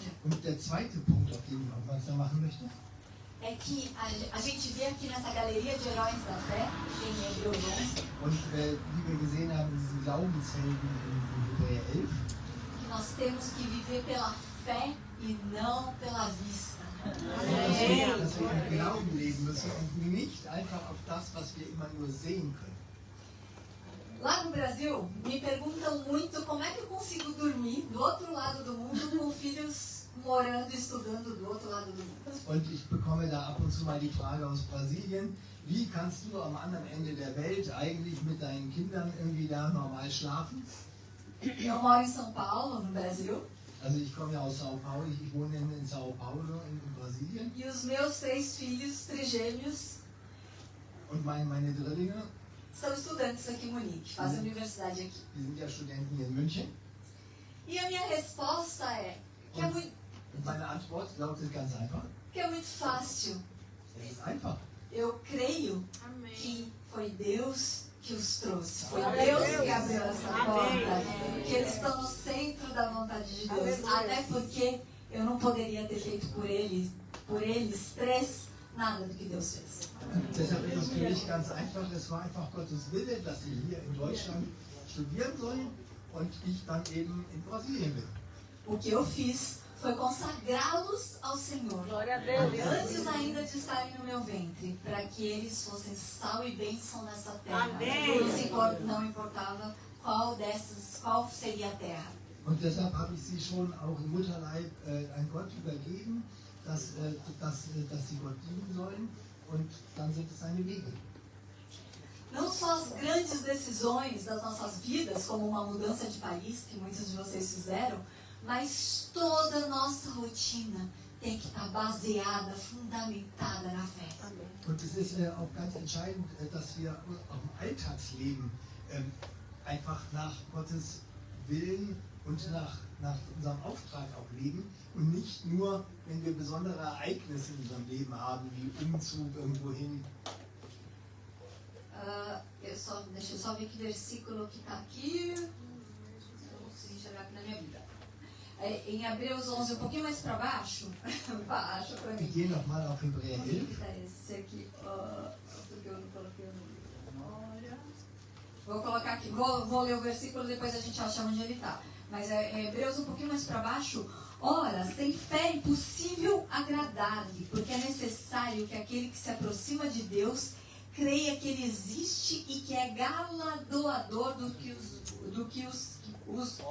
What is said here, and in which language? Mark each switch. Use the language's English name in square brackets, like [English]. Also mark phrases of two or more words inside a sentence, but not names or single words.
[German] Und der zweite Punkt, auf den ich aufmerksam machen möchte, [Portuguese] é que a gente vê aqui nessa galeria de heróis da fé, em Hebreus 11, [German] und wie wir gesehen haben, diesen Glaubenshelden in Hebräer 11, [Portuguese] que nós temos que viver pela fé e não pela vista. [German] dass wir im Glauben leben müssen und nicht einfach auf das, was wir immer nur sehen können. [Portuguese] Lá no Brasil, me perguntam muito como é que eu consigo dormir do outro lado do mundo com filhos morando e estudando do outro lado do mundo. [German] Und ich bekomme da ab und zu mal die Frage aus Brasilien, wie kannst du am anderen Ende der Welt eigentlich mit deinen Kindern irgendwie da normal schlafen? [Portuguese] Eu moro em São Paulo, no Brasil, [German] Also ich komme ja aus Sao Paulo, ich wohne in Sao Paulo in Brasilien [Portuguese] e os meus 3 filhos trigêmeos [German] und meine Drillinge, [Portuguese] são estudantes aqui em Munique, fazem universidade aqui. [German] die sind ja Studenten hier in München. [Portuguese] E a minha resposta é que é muito, [German] Und meine Antwort lautet ganz einfach, [Portuguese] fácil. [German] es ist einfach. [Portuguese] Eu creio que foi Deus que os trouxe. Foi Deus que abriu essa porta. Que eles estão no centro da vontade de Deus. Até porque eu não poderia ter feito por eles 3, nada do que Deus fez. [German] Und deshalb ist es für mich ganz einfach, es war einfach Gottes Wille, dass sie hier in Deutschland studieren sollen und ich dann eben in Brasilien bin. [Portuguese] O que eu fiz foi consagrá-los ao Senhor. Antes ainda de estarem no meu ventre, para que eles fossem sal e bênção nessa terra. Não importava qual seria a terra. [German] Und deshalb habe ich sie schon auch im Mutterleib an Gott übergeben, dass sie Gott dienen sollen und dann sind es seine Wege. [Portuguese] Não só as grandes decisões das nossas vidas, como uma mudança de país, que muitos de vocês fizeram, mas toda a nossa rotina tem que estar baseada, fundamentada na fé. [German] Und es ist auch ganz entscheidend, dass wir auch im Alltagsleben einfach nach Gottes Willen und nach unserem Auftrag auch leben und nicht nur, wenn wir besondere Ereignisse in unserem Leben haben, wie Umzug irgendwo hin. [Portuguese] Deixa eu só ver que versículo que está aqui. Eu não consigo enxergar aqui na minha vida. Em Hebreus 11, um pouquinho mais para baixo. Baixa para [German] Wir [Portuguese] mim. [German] gehen nochmal auf Hebräer 11. [Portuguese] Esse aqui, porque eu não coloquei o nome. Olha. Vou colocar aqui, vou ler o versículo, depois a gente acha onde ele está. Mas é Hebreus um pouquinho mais para baixo. Ora, sem fé é impossível agradar-lhe, porque é necessário que aquele que se aproxima de Deus creia que ele existe e que é galardoador do que os que buscam.